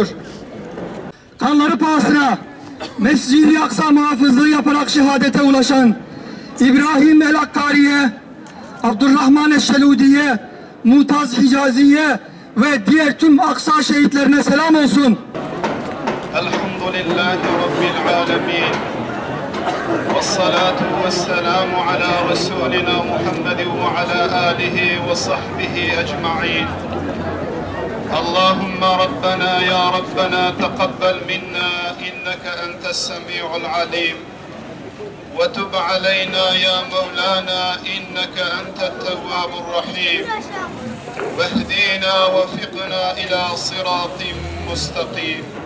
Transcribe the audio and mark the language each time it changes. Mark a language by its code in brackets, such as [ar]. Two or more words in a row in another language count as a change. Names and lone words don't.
[tr] Kanları pahasına Mescid-i Aksa muhafızlığı yaparak şehadete ulaşan İbrahim el-Akkari'ye, Abdurrahman el-Şeludi'ye, Mutaz Hicazi'ye ve diğer tüm Aksa şehitlerine selam olsun. [ar] الحمد لله رب العالمين. والصلاة والسلام على رسولنا محمد وعلى آله وصحبه أجمعين. اللهم ربنا يا ربنا تقبل منا إنك أنت السميع العليم وتب علينا يا مولانا إنك أنت التواب الرحيم واهدينا وفقنا إلى صراط مستقيم.